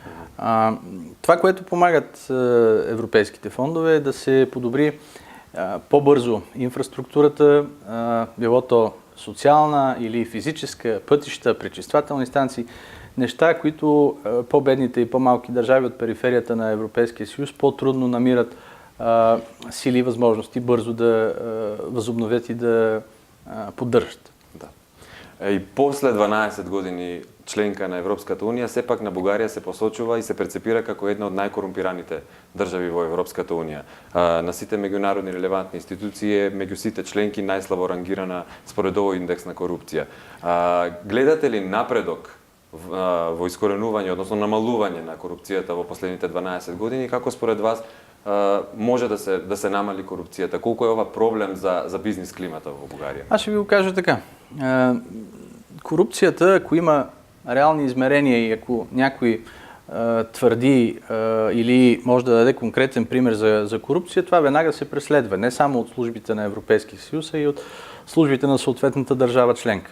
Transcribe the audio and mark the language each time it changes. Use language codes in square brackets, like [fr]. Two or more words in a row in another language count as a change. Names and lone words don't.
[bg] Това, което помагат европейските фондове, е да се подобри по-бързо инфраструктурата, било то социална или физическа, пътища, пречиствателни станции, неща, които по-бедните и по-малки държави от периферията на Европейския съюз по-трудно намират сили и възможности бързо да възобновят и да поддържат. Да. [mk] И после 12 години членка на Европската унија, сепак на Бугарија се посочува и се прецепира како една од најкорумпираните држави во Европската унија. На сите меѓународни релевантни институции, меѓу сите членки најслабо рангирана според овој индекс на корупција. Гледате ли напредок во искоренување, односно намалување на корупцијата во последните 12 години, како според вас може да се намали корупцијата? Колку е ова проблем за бизнис климата во Бугарија? [bg] Аз ще ви го кажа така. Корупцията, ако има реални измерения и ако някой твърди или може да даде конкретен пример за корупция, това веднага се преследва. Не само от службите на Европейския съюз, а и от службите на съответната държава членка.